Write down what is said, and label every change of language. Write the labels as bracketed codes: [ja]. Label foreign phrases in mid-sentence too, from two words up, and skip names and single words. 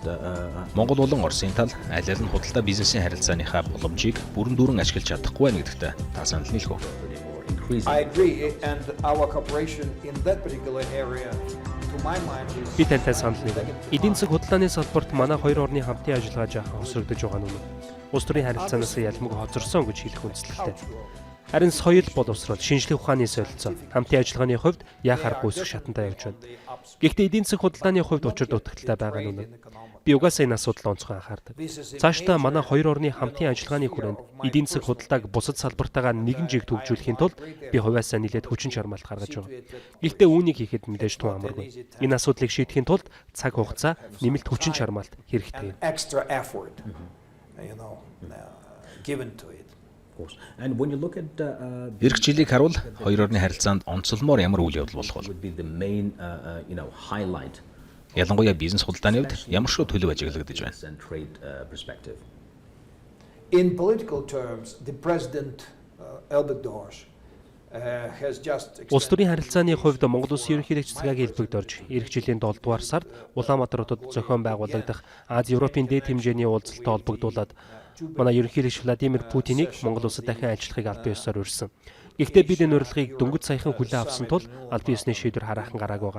[mn] Монгол болон Оросын тал аль аль нь худалдаа бизнесийн харилцааныхаа боломжийг бүрэн дүүрэн ашиглаж чадахгүй байна гэдэгт та санал нийлэх үү? [en] I agree, and our cooperation in that particular area, to my mind, is. [mn] Би тантай санал нийлээ. Эдийн засаг худалдааны салбарт манай хоёр орны хамтын ажиллагаа жаахан өсрөгдөж байгаа нь үнэн. Улс төрийн харилцаанаас ялмаг хоцорсон гэж хэлэх үндслэлтэй. Харин соёл боловсрол, шинжлэх ухааны солилцоо хамтын ажиллагааны хувьд яах аргагүй өсөх шатантай явж байна. Гэхдээ эдийн засаг худалдааны хувьд учир дутагдaltaй байгаа нь үнэн. Би угаасаа энэ асуудал онцгой анхаардаг. Цаашдаа манай хоёр орны хамтын ажиллагааны хүрээнд эдийн засаг худалдааг бусад салбартаагаа нэгэн жиг төвжүүлэхийн тулд би хувьяасаа нэлээд хүчин чармаалт гаргаж байгаа. Гэхдээ үүнийг хийхэд мэдээж тун амаргүй. Энэ асуудлыг шийдэхийн тулд цаг хугацаа, нэмэлт хүчин чармаалт хэрэгтэй. [en] Extra effort, given to it. And when you look at [mn] Ирэх жилийг харуул хоёр орны харилцаанд онцлмоор ямар үйл явдал болох вэ? [en] would be the main highlight [mn] Ялангуяа бизнес худалдааны хувьд ямар шүү төлөв ажиглагдаж байна? [en] and trade perspective. In political terms, the president Elbegdorf has just. [mn] Улс төрийн харилцааны хувьд Монгол Улсын ерөнхийлөгч Цагаагийн Элбэгдорж эх жилийн 7 дугаар сард Улаанбаатар хотод зохион байгуулагдах Аз-Европын дээд хэмжээний уулзалтад холбогдуулаад манай ерөнхийлөгч Владимир Путинийг Монгол улсад дахин ажиллахыг аль биесээр урьсан. Гэхдээ бид энэ урилгыг дөнгөж саяхан хүлээн авсан тул аль биесний шийдвэр хараахан гарааг байгаа.